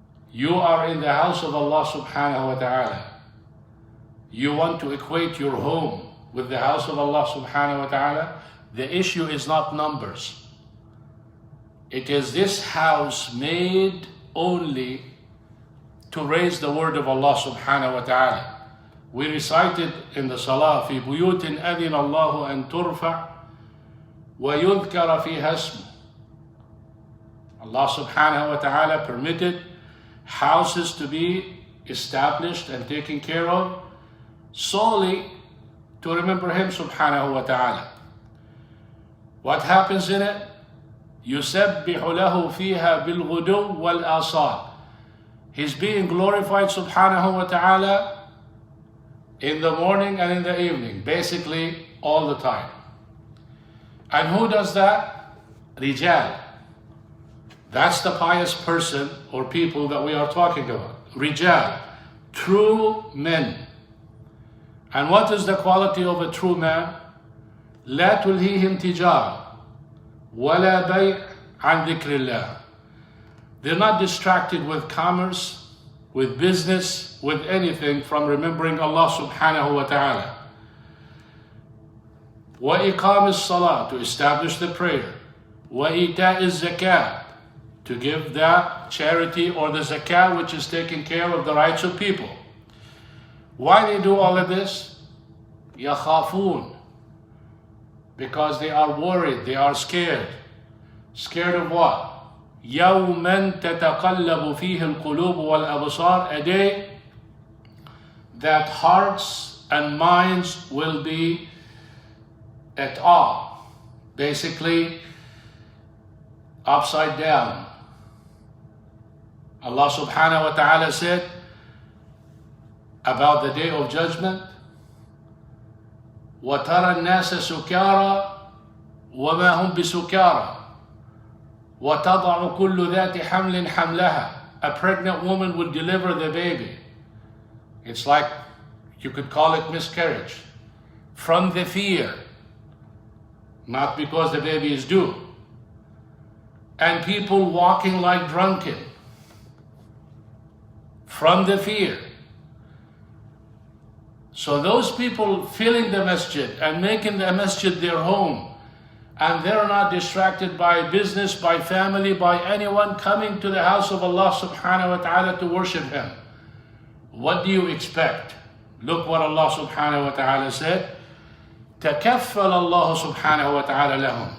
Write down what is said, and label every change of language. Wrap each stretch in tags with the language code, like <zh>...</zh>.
<en>You are in the house of Allah subhanahu wa ta'ala. You want to equate your home with the house of Allah subhanahu wa ta'ala. The issue is not numbers. It is this house made only to raise the word of Allah subhanahu wa ta'ala. We recited in the salah,</en> <ar>في بيوت أذن الله أن ترفع ويذكر فيها اسمه.</ar> <en>Allah subhanahu wa ta'ala permitted houses to be established and taken care of solely to remember Him subhanahu wa ta'ala. What happens in it?</en> <ar>يُسَبِّحُ لَهُ فِيهَا بِالْغُدُوِّ وَالْآصَالِ.</ar> <en>He's being glorified subhanahu wa ta'ala in the morning and in the evening, basically all the time. And who does that? Rijal. That's the pious person or people that we are talking about. Rijal, true men. And what is the quality of a true man?</en> <ar>لا تلهيهم تجارة ولا بيع عن ذكر الله.</ar> <en>They're not distracted with commerce, with business, with anything from remembering Allah subhanahu wa ta'ala.</en> <ar>وإقام الصلاة,</ar> <en>to establish the prayer.</en> <ar>وإيتاء الزكاة,</ar> <en>to give that charity or the zakah which is taking care of the rights of people. Why they do all of this?</en> <ar>يخافون,</ar> <en>because they are worried, they are scared. Scared of what?</en> <ar>يوما تتقلب فيه القلوب والأبصار,</ar> <en>a day that hearts and minds will be at awe, basically upside down. Allah subhanahu wa ta'ala said about the day of judgment,</en> <ar>وَتَرَى النَّاسَ سُكَارَى وَمَا هُمْ بِسُكَارَى وَتَضَعُ كُلُّ ذَاتِ حَمْلٍ حَمْلَهَا.</ar> <en>A pregnant woman would deliver the baby. It's like, you could call it miscarriage. From the fear, not because the baby is due. And people walking like drunken from the fear. So those people filling the masjid and making the masjid their home, and they're not distracted by business, by family, by anyone coming to the house of Allah subhanahu wa ta'ala to worship Him. What do you expect? Look what Allah subhanahu wa ta'ala said.</en> <ar>تكفل الله سبحانه وتعالى لهم.</ar>